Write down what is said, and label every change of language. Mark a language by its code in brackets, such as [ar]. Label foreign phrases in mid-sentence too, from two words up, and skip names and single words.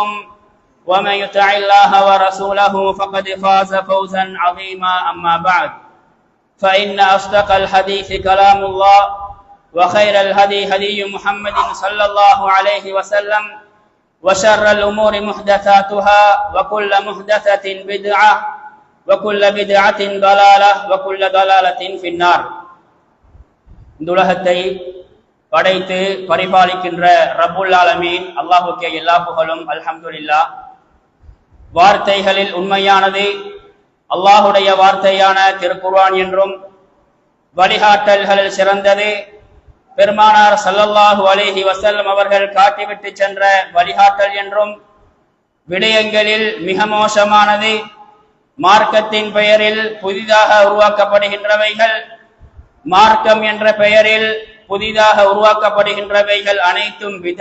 [ar] ومن يطع الله ورسوله فقد فاز فوزا عظيما أما بعد فإن أصدق الحديث كلام الله وخير الهدي هدي محمد صلى الله عليه وسلم وشر الأمور محدثاتها وكل محدثة بدعة وكل بدعة ضلالة وكل ضلالة في النار. [ta] இந்த உலகத்தை படைத்து பரிபாலிக்கின்ற [ar] رب العالمين [ta] அல்லாஹ்வுக்கே எல்லா புகழும் அல்ஹம்துலில்லாஹ். வார்த்தைகளில் உண்மையானது அல்லாஹ்வுடைய வார்த்தையான திருக்குர்ஆன் என்றும் வழிகாட்டல்களில் சிறந்தது பெருமானார் [ar] صلى الله عليه وسلم [ta] அவர்கள் காட்டிவிட்டு சென்ற வழிகாட்டல் என்றும் விடயங்களில் மிக மோசமானது மார்க்கத்தின் பெயரில் புதிதாக உருவாக்கப்படுகின்றவைகள், மார்க்கம் என்ற பெயரில் புதிதாக உருவாக்கப்படுகின்றவைகள் அனைத்தும்